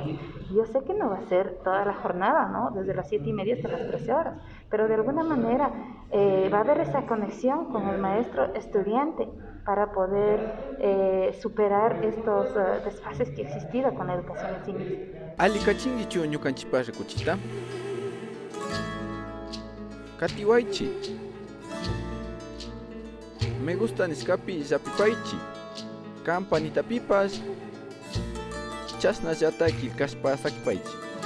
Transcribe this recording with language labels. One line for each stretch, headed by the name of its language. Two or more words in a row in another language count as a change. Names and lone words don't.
Spanish: Yo sé que no va a ser toda la jornada, ¿no? Desde las 7:30 hasta las 13 horas, pero de alguna manera va a haber esa conexión con el maestro estudiante para poder superar estos desfases que ha existido con la educación en sí misma.
Quechua: Ali kachingichu ñukanchipaq kuchita katiwaychi
Spanish: me gusta
Quechua: niskapi llapipaychi kampanitapipas chasnallata kilkashpa sakipaychi